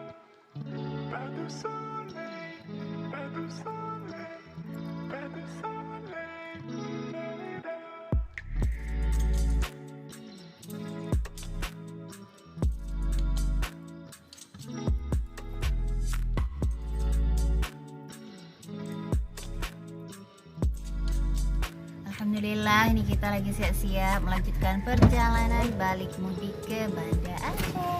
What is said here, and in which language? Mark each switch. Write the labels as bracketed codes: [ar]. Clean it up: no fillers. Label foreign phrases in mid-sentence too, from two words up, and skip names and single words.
[id] Badu soleil, badu soleil, badu soleil, la-la-la. Alhamdulillah, ini kita lagi siap-siap melanjutkan perjalanan balik mudik ke Banda Aceh.